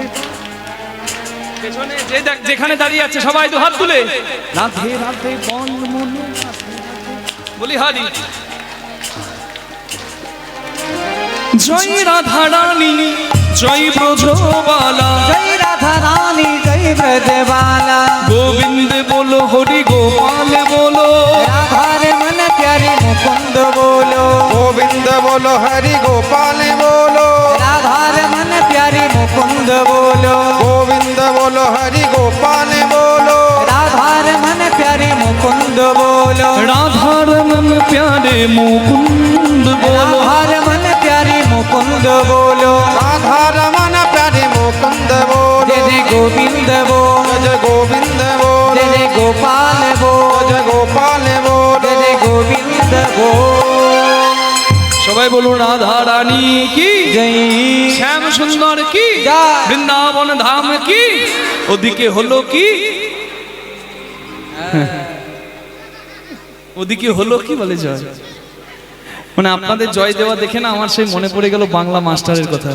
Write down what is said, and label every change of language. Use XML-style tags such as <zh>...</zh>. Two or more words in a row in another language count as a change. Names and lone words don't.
<bn>পেছনে যে যেখানে দাঁড়িয়ে আছে সবাই তো হাত তুলে রাধে রাধে বল মনে, রাধে রাধে। বলি হারি। জয় রাধা রানী জয় ব্রজবালা,</bn> <hi>जय राधा रानी जय ब्रजबाला। गोविंद बोलो हरि गोपाल बोलो, राधा रमन प्यारे मुकुंद बोलो। गोविंद बोलो हरि गोपाल बोलो। राधा रमन प्यारे मुकुंद बोलो। गोविंद बोलो हरि गोपाल बोलो। राधा रमन प्यारे मुकुंद बोलो। राधा रमन प्यारे मुकुंद बोलो। राधा रमन प्यारे मुकुंद बोलो। राधा रमन प्यारे मुकुंद बोलो। जय जय गोविंद बोल, जय गोविंद बोलो। जय जय गोपाल बोल, जय गोपाल बोलो। जय जय गोविंद बोल।</hi> <bn>সবাই বলুন রাধা রানী কি जय শ্যাম সুন্দর কি জয়। বৃন্দাবন ধাম কি। ওদিকে হলো কি ওদিকে হলো কি বলে জয়, মানে আপনাদের জয় দেওয়া দেখে না আমার সেই মনে পড়ে গেল বাংলা মাস্টারের কথা।</bn>